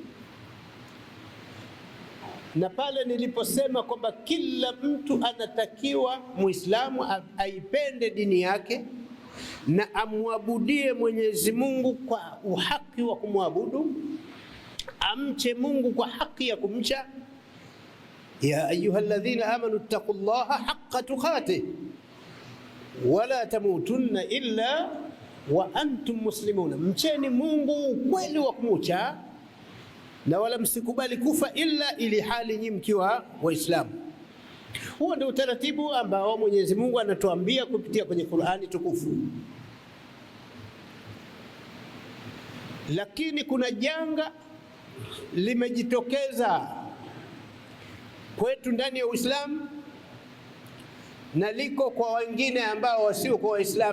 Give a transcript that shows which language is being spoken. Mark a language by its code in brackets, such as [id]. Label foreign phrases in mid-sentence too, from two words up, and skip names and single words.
[sw] Na pale niliposema kwamba kila mtu anatakiwa Muislamu aipende dini yake na amwabudie Mwenyezi Mungu kwa uhaki wa kumwabudu, amche Mungu kwa haki ya kumcha. [ar] يا أيها الذين آمنوا اتقوا الله حق تقاته ولا تموتن إلا وأنتم مسلمون, [sw] mcheni Mungu ukweli wa kumcha na wala msikubali kufa illa ili hali nyinyi mkiwa Waislamu. Huo ndio utaratibu ambao Mwenyezi Mungu anatuambia kupitia kwenye Qur'ani tukufu. Lakini kuna janga limejitokeza kwetu ndani ya Uislamu na liko kwa wengine ambao wasio kwa Waislamu.